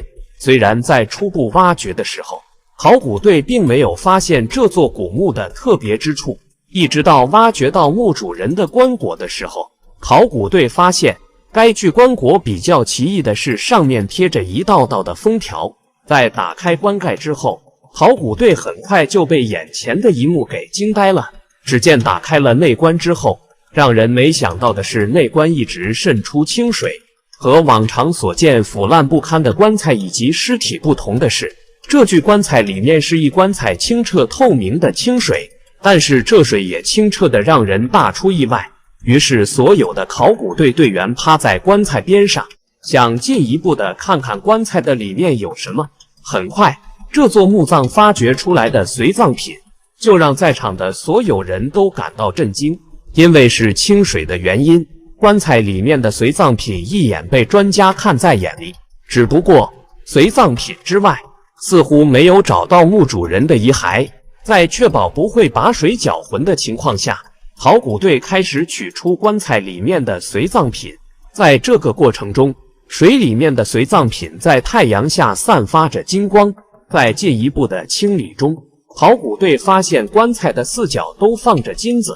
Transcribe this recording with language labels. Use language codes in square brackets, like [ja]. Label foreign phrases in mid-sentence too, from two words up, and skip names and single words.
[zh] 雖然在初步挖掘的時候，考古隊並沒有發現這座古墓的特別之處，一直到挖掘到墓主人的棺椁的時候，考古隊發現該具棺椁比較奇異的是上面貼着一道道的封條。在打開棺蓋之後，考古隊很快就被眼前的一幕給驚呆了。只見打開了內棺之後，讓人沒想到的是內棺一直滲出清水。和往常所見腐爛不堪的棺材以及屍體不同的是，這具棺材裡面是一棺材清澈透明的清水，但是這水也清澈的讓人大出意外。於是所有的考古隊隊員趴在棺材邊上，想進一步的看看棺材的裡面有什麼。很快，這座墓葬發掘出來的隨葬品就讓在場的所有人都感到震驚，因為是清水的原因，棺材裡面的隨葬品一眼被專家看在眼裡。只不過隨葬品之外似乎沒有找到墓主人的遺骸。在確保不會把水攪渾的情況下，考古隊開始取出棺材裡面的隨葬品。在這個過程中，水裡面的隨葬品在太陽下散發着金光。在進一步的清理中，考古隊發現棺材的四角都放着金子。